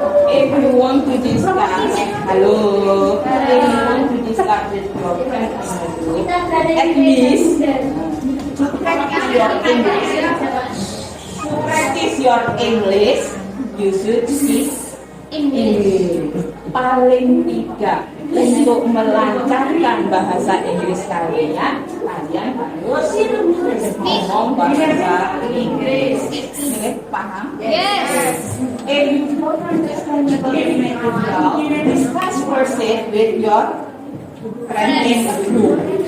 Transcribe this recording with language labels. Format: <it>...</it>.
<en>If you want to discuss, hello, if you want to discuss with your friends, at least to practice your English. To practice your English, you should speak English.</en> <id>Paling tidak untuk melancarkan bahasa Inggris kalian, kalian harus ngomong bahasa Inggris. Paham?</id> <en>Yes. If you don't understand the language now, discuss first it with your friend in the group.</en>